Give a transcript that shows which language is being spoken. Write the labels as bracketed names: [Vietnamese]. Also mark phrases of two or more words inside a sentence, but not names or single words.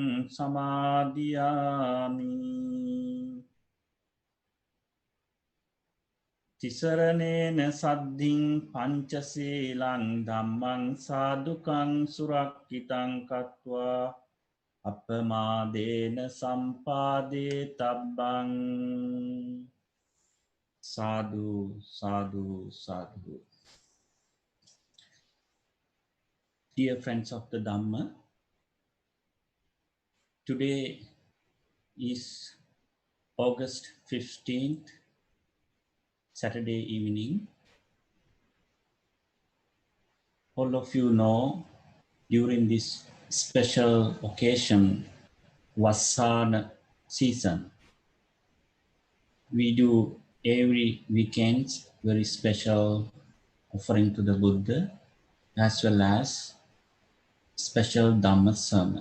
[Pali] සමාදියාමි තිසරණේන සද්ධින් පංචසීලං ධම්මං සාදුකං සුරක්ඛිතං කତ୍වා අපමාදේන සම්පාදේ තබ්බං Sadhu, sadhu, sadhu. [English] Dear friends of the Dhamma, today is August 15th, Saturday evening. All of you know, during this special occasion, Vassana season, we do every weekend very special offering to the Buddha as well as special Dhamma sermon.